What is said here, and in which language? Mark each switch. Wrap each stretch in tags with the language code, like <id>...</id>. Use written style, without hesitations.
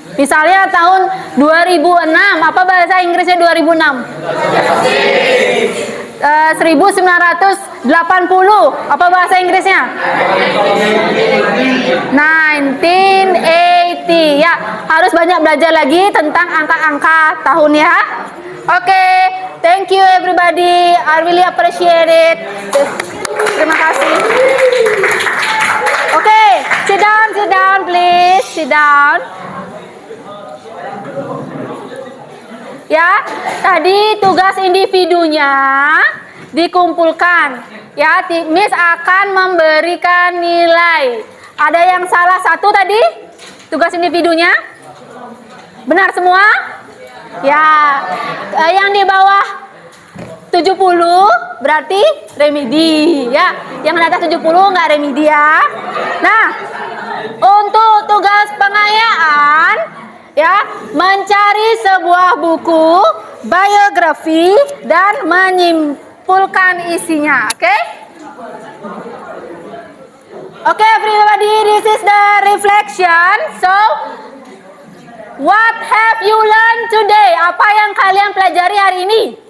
<id>Misalnya tahun 2006, apa bahasa Inggrisnya 2006? 1980, apa bahasa Inggrisnya? 1980 ya, harus banyak belajar lagi tentang angka-angka tahun ya.</id> <en>Oke, thank you everybody, I really appreciate it.</en> <id>Terima kasih.</id> <en>Oke, sit down please, sit down.</en> <id>Ya, tadi tugas individunya dikumpulkan. Ya, Miss akan memberikan nilai. Ada yang salah satu tadi? Tugas individunya? Benar semua? Ya, yang di bawah 70 berarti remedi ya. Yang di atas 70 nggak remedi ya. Nah, untuk tugas pengayaan ya, mencari sebuah buku biografi dan menyimpulkan isinya, oke?</id> <en>Oke, everybody, this is the reflection. So, what have you learned today?</en> <id>Apa yang kalian pelajari hari ini?</id>